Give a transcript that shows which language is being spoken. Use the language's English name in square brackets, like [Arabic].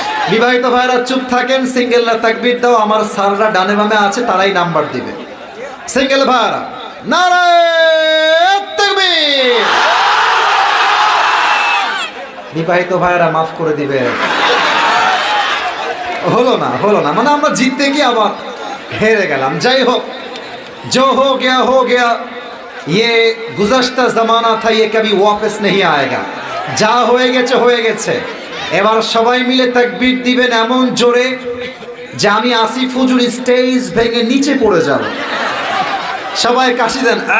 [Bangla] বিবাহিত ভাইরা চুপ থাকেন, সিঙ্গেলরা তাকবীর দাও, আমার স্যাররা ডানে বামে আছে, তারাই নাম্বার দিবে। সিঙ্গেল ভাইরা নারে তাকবীর। বিবাহিত ভাইরা মাফ করে দিবে। হলো না, হলো না, মানে আমরা জিততে গিয়ে আবার হেরে গেলাম। যাই হোক, [Hindi] जो हो गया, ये गुज़श्ता ज़माना था, ये कभी वापस नहीं आएगा। [Bangla] যা হয়ে গেছে হয়ে গেছে। এবার সবাই মিলে তাকবীর দিবেন এমন জোরে যে আমি আসিফ হুজুর স্টেজ ভেঙে নিচে পড়ে যাব। সবাই কাশি দেন।